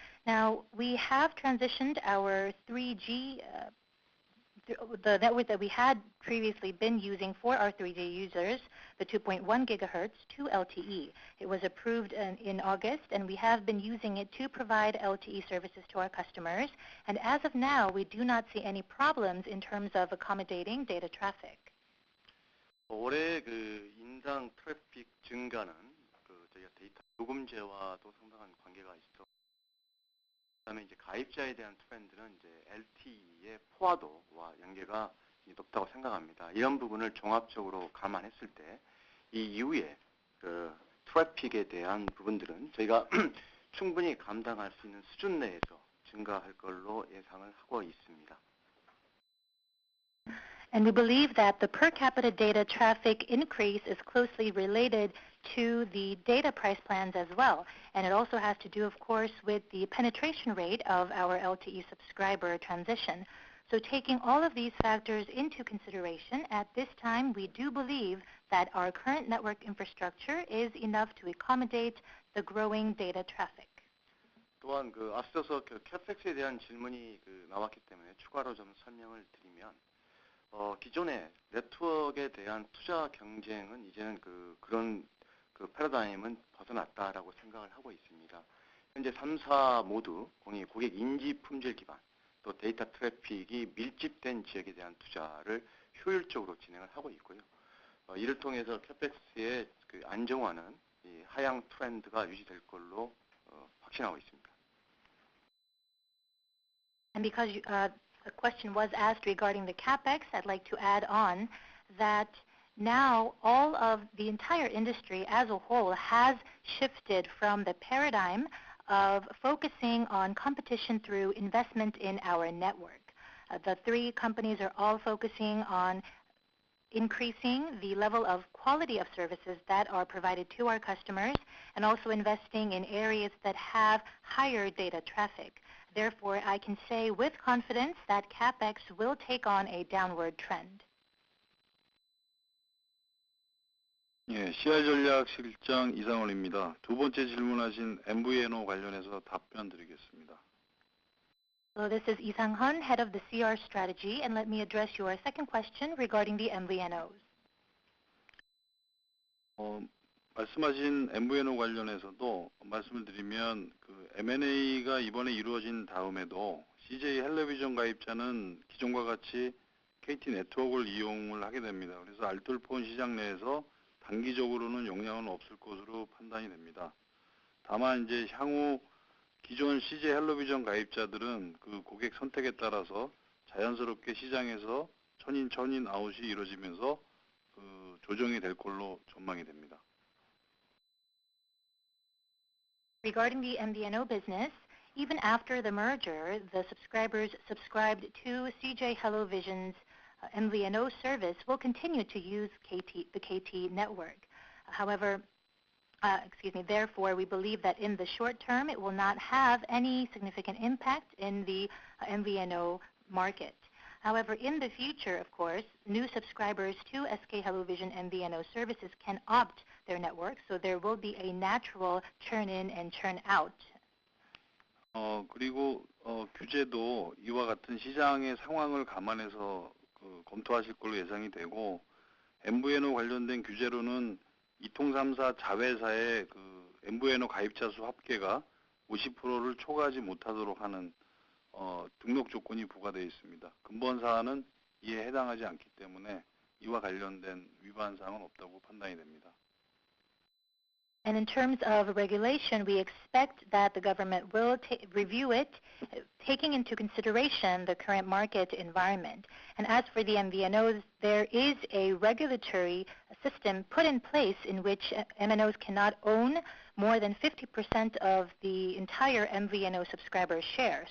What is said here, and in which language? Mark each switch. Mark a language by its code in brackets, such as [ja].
[en] Now, we have transitioned our 3G the network that we had previously been using for our 3G users, the 2.1 gigahertz, to LTE. It was approved in August, and we have been using it to provide LTE services to our customers. And as of now, we do not see any problems in terms of accommodating data traffic. [ko] 올해 인당 트래픽 증가는 저희가 데이터 요금제와도 상당한 관계가 있어. 그다음에 가입자에 대한 트렌드는 LTE의 포화도와 연계가 높다고 생각합니다. 이런 부분을 종합적으로 감안했을 때 이 이후에 트래픽에 대한 부분들은 저희가 충분히 감당할 수 있는 수준 내에서 증가할 걸로 예상을 하고 있습니다. [en] And we believe that the per capita data traffic increase is closely related to the data price plans as well. And it also has to do, of course, with the penetration rate of our LTE subscriber transition. So taking all of these factors into consideration, at this time, we do believe that our current network infrastructure is enough to accommodate the growing data traffic. [ko] 또한 앞서서 CapEx에 대한 질문이 나왔기 때문에 추가로 좀 설명을 드리면 기존의 네트워크에 대한 투자 경쟁은 이제는 그런 패러다임은 벗어났다라고 생각을 하고 있습니다. 현재 3사 모두 고객 인지 품질 기반 또 데이터 트래픽이 밀집된 지역에 대한 투자를 효율적으로 진행을 하고 있고요. 이를 통해서 CapEx의 안정화는 하향 트렌드가 유지될 걸로 확신하고 있습니다. [en] And because a question was asked regarding the CapEx, I'd like to add on that now all of the entire industry as a whole has shifted from the paradigm of focusing on competition through investment in our network. The three companies are all focusing on increasing the level of quality of services that are provided to our customers and also investing in areas that have higher data traffic. Therefore, I can say with confidence that CapEx will take on a downward trend. [ko] 예, CR 전략실장 이상원입니다. 두 번째 질문하신 MVNO 관련해서 답변 드리겠습니다. [en] So this is Lee Sang-hun, head of the CR strategy, and let me address your second question regarding the MVNOs. [ko] 말씀하신 MVNO 관련해서도 말씀을 드리면 그 M&A가 이번에 이루어진 다음에도 CJ 헬로비전 가입자는 기존과 같이 KT 네트워크를 이용을 하게 됩니다. 그래서 알뜰폰 시장 내에서 단기적으로는 영향은 없을 것으로 판단이 됩니다. 다만 이제 향후 기존 CJ 헬로비전 가입자들은 그 고객 선택에 따라서 자연스럽게 시장에서 천인 아웃이 이루어지면서 그 조정이 될 걸로 전망이 됩니다. [en] Regarding the MVNO business, even after the merger, the subscribers subscribed to CJ HelloVision's MVNO service will continue to use the KT network. However, therefore, we believe that in the short term, it will not have any significant impact in the MVNO market. However, in the future, of course, new subscribers to SK HelloVision MVNO services can opt their network, so there will be a natural churn in and churn out. [ko] 그리고 규제도 이와 같은 시장의 상황을 감안해서 검토하실 걸로 예상이 되고, MVNO 관련된 규제로는 2034 자회사의 그 MVNO 가입자 수 합계가 50%를 초과하지 못하도록 하는 등록 조건이 부과되어 있습니다. 근본 사안은 이에 해당하지 않기 때문에 이와 관련된 위반 사항은 없다고 판단이 됩니다. [en] And in terms of regulation, we expect that the government will review it, taking into consideration the current market environment. And as for the MVNOs, there is a regulatory system put in place in which MNOs cannot own more than 50% of the entire MVNO subscriber share.